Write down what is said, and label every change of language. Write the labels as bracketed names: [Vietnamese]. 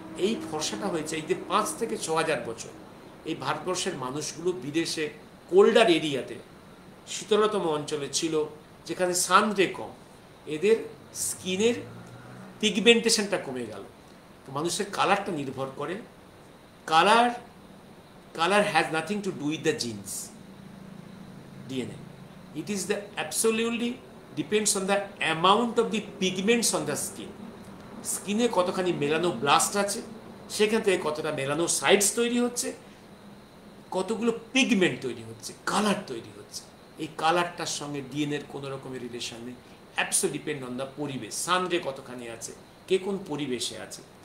[Bangla] এই ফর্সাটা হয়েছে এই যে 5 থেকে 6,000 বছর এই ভারতবর্ষের মানুষগুলো বিদেশে কোল্ডার এরিয়াতে, শীতলতম অঞ্চলে ছিল, যেখানে সানরে কম, এদের স্কিনের পিগমেন্টেশনটা কমে গেল। তো মানুষের কালারটা নির্ভর করে, colour [English] color has nothing to do with the genes, DNA. It is the absolutely depends on the amount of the pigments on the skin. [Bangla] স্কিনে কতখানি মেলানোব্লাস্ট আছে, সেখান থেকে কতটা মেলানোসাইটস তৈরি হচ্ছে, কতগুলো পিগমেন্ট তৈরি হচ্ছে, কালার তৈরি হচ্ছে। এই কালারটার সঙ্গে ডিএনএর কোনো রকমের রিলেশন নেই। [English] absolutely depend on the [Bangla] পরিবেশ, সানরে কতখানি আছে, কে কোন পরিবেশে আছে।